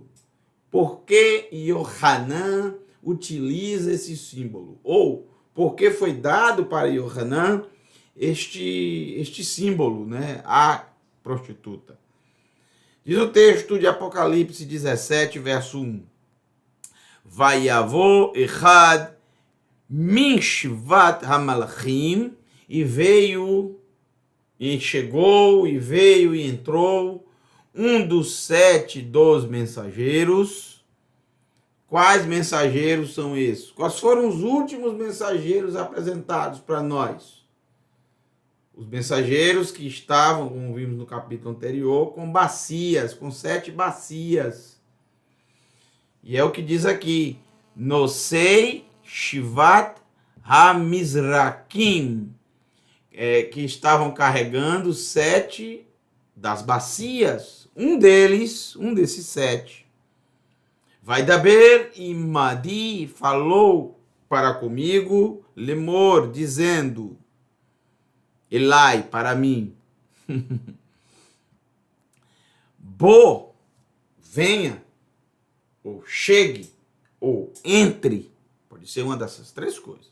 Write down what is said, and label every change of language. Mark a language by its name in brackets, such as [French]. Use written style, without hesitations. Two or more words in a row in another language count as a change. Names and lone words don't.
[Portuguese] Por que Yohanan utiliza esse símbolo? Ou por que foi dado para Yohanan este símbolo, né? A prostituta. Diz o texto de Apocalipse 17, verso 1. [Hebrew] ויבא אחד מן שבעת המלאכים, [Portuguese] e veio, e chegou, e veio, e entrou um dos 7 dos mensageiros. Quais mensageiros são esses? Quais foram os últimos mensageiros apresentados para nós? Os mensageiros que estavam, como vimos no capítulo anterior, com bacias, com 7 bacias. E é o que diz aqui, [Hebrew] נושאי שבעת המזרקים, [Portuguese] que estavam carregando 7 das bacias. Um desses 7, vai [Hebrew] דבר עמדי, [Portuguese] falou para comigo, lemor, dizendo, Elai, para mim, Bo, venha, ou chegue, ou entre, pode ser uma dessas 3 coisas.